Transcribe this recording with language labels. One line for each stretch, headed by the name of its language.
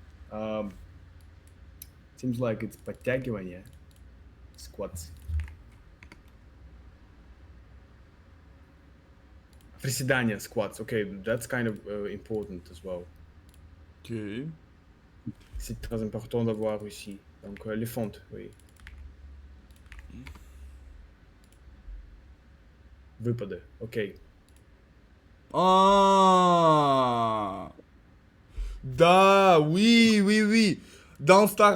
English: Um, seems like it's подтягивание. Yeah? Squats.
Russian: Приседания, squats.
English: Okay, that's kind of important as well. Ok.
French: C'est très important d'avoir ici. Donc les fentes, oui.
Russian: Выпады. Ok.
French: Ah! Da, oui, oui, oui. Dans Star